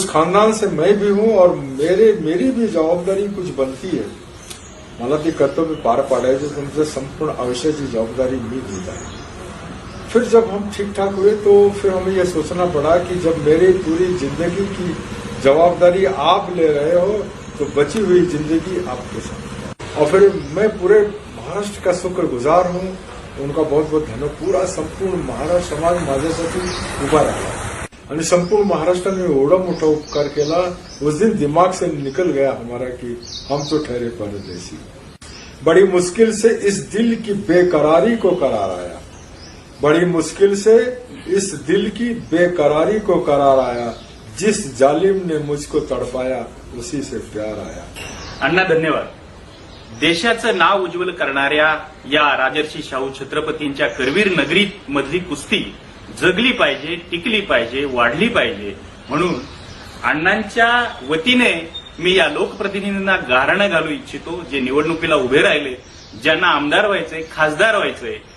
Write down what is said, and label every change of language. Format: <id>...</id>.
<hi>उस खानदान से मैं भी हूं और मेरी भी जबाबदारी कुछ बनती है।</hi> <mr>मला ते कर्तव्य पार पाडायचे, तुमचं संपूर्ण आयुष्याची जबाबदारी मी घेत आहे।</mr> <hi>फिर जब हम ठीक ठाक हुए तो फिर हमें यह सोचना पड़ा कि जब मेरी पूरी जिंदगी की जवाबदारी आप ले रहे हो तो बची हुई जिंदगी आपके साथ। और फिर मैं पूरे महाराष्ट्र का शुक्रगुजार हूं, उनका बहुत बहुत धन्यवाद।</hi> <mr>पूरा संपूर्ण महाराष्ट्र समाज माझ्यासाठी उभा राहिला आणि संपूर्ण महाराष्ट्राने एवढा मोठा उपकार केला।</mr> <hi>उस दिन दिमाग से निकल गया हमारा कि हम तो ठहरे परदेसी। बड़ी मुश्किल से इस दिल की बेकरारी को करार आया, बड़ी मुश्किल से इस दिल की बेकरारी को करार आया, जिस जालिम ने मुझको तड़पाया उसी से प्यार आया।</hi> <mr>अण्णा धन्यवाद। देशाचं नाव उज्ज्वल करणाऱ्या या राजर्षी शाहू छत्रपतींच्या करवीर नगरीत मधली कुस्ती जगली पाहिजे, टिकली पाहिजे, वाढली पाहिजे म्हणून अण्णांच्या वतीने मी या लोकप्रतिनिधींना गाऱ्हाणं घालू इच्छितो, जे निवडणुकीला उभे राहिले, ज्यांना आमदार व्हायचंय, खासदार व्हायचंय।</mr>